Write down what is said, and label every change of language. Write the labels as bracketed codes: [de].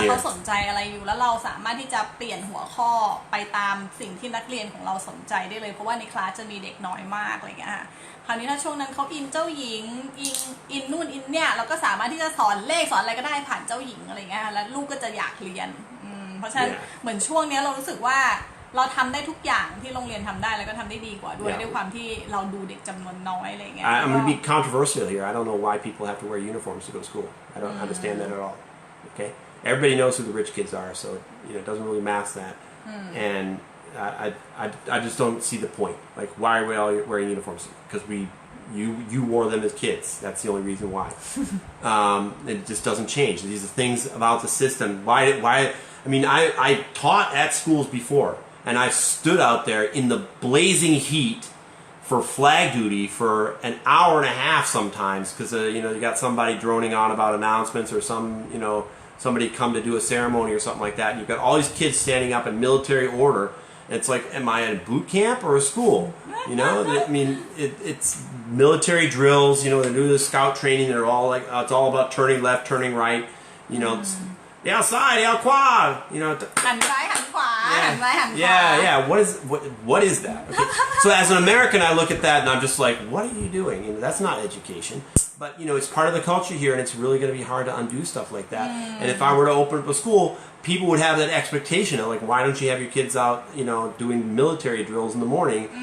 [th] เราก็ดูว่าเขาสนใจอะไรอยู่แล้วเราสามารถที่จะเปลี่ยนหัวข้อไปตามสิ่งที่นักเรียนของเราสนใจได้เลยเพราะว่าในคลาสจะมีเด็กน้อยมากอะไรอย่างเงี้ยค่ะคราวนี้ถ้าช่วงนั้นเขาอินเจ้าหญิงอินนู่นอินเนี่ยเราก็สามารถที่จะสอนเลขสอนอะไรก็ได้ผ่านเจ้าหญิงอะไรเงี้ยแล้วลูกก็จะอยากเรียนเพราะฉะนั้นเหมือนช่วงนี้เรารู้สึกว่าเราทำได้ทุกอย่างที่โรงเรียนทำได้แล้วก็ทำได้ดีกว่าด้วยความที่เราดูเด็กจำนวนน้อยอะไรเงี้ย [en] I'm going to be controversial here. I don't know why people have to wear uniforms to go to school. I don't understand that at all. Okay, everybody knows who the rich kids are, so it doesn't really mask that. And I just don't see the point. Like, why are we all wearing uniforms? Because you wore them as kids. That's the only reason why. It just doesn't change. These are things about the system. Why? I mean, I taught at schools before, and I stood out there in the blazing heat for flag duty for an hour and a half sometimes because you got somebody droning on about announcements or somebody come to do a ceremony or something like that. And you've got all these kids standing up in military order. And it's like, am I at a boot camp or a school? I mean, it's military drills. They do the scout training. They're all like, it's all about turning left, turning right. the outside, the quad, you know. [th] หันซ้ายหันขวาหันซ้ายหันขวา [en] Yeah. What is that? Okay. So as an American, I look at that and I'm just like, what are you doing? You know, that's not education. But you know, it's part of the culture here, and it's really going to be hard to undo stuff like that. And if I were to open up a school, people would have that expectation of like, why don't you have your kids out, you know, doing military drills in the morning?